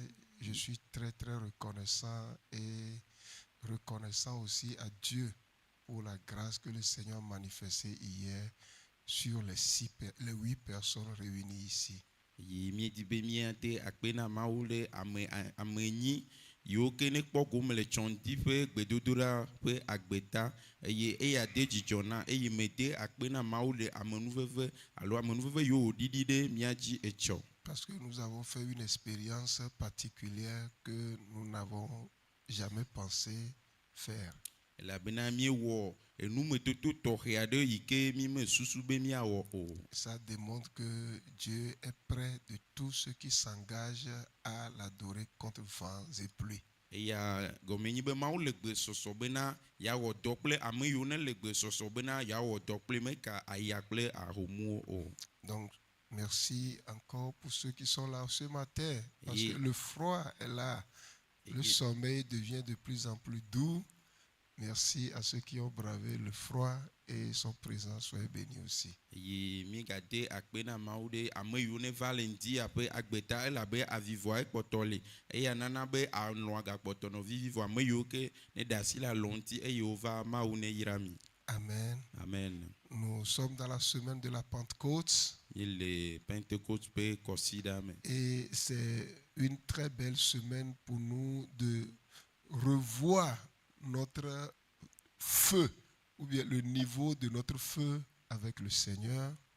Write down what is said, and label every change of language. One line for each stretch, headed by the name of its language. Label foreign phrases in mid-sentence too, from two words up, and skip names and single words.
French: Je suis très très reconnaissant et reconnaissant aussi à Dieu pour la grâce que le Seigneur a manifestée hier sur les 8 personnes réunies ici.
Ewe: yiwo ke ne kpɔ gome le tsɔŋdi ƒe gbedodoɖa ƒe agbeta eye eya de dzidzɔ na eye me de akpe na Mawu le amenuveve alo amenuveve yiwo wòɖiɖi ɖe mía dzi etsɔ.
French: Parce que nous avons fait une expérience particulière que nous n'avons jamais pensé faire.
Ewe: Elabena míewɔ enumetoto tɔxɛ aɖe yi ke mí mesusu be míawɔ o.
French: Ça démontre que Dieu est près de tous ceux qui s'engagent à l'adorer contre vents et pluies.
Ewe: Eya gɔme nyi be Mawu le gbesɔsɔ bena yeawɔ dɔ kple ame yiwo ne le gbesɔsɔ bena yeawɔ dɔ kple meka aya kple ahomuwo o.
French: Donc merci encore pour ceux qui sont là ce matin. Parce que le froid est là. Le sommeil devient de plus en plus doux. Merci à ceux qui ont bravé le froid et sont présents. Soyez bénis aussi.
Ewe: Mi gade akpe na Mawu ɖe ame yiwo ne va le ŋdi aƒe agbeta elabe avivɔa ekpɔtɔ le eya nana be anɔ agakpɔtɔ nɔ vivivɔ ame yiwo ke ne ɖe asi le alɔ ŋuti eye wova Mawu ne yra mi. Amen. Amen.
French: Nous sommes dans la semaine de la Pentecôte. Et c'est une très belle semaine pour nous de revoir notre feu, ou bien le niveau de notre feu avec le Seigneur.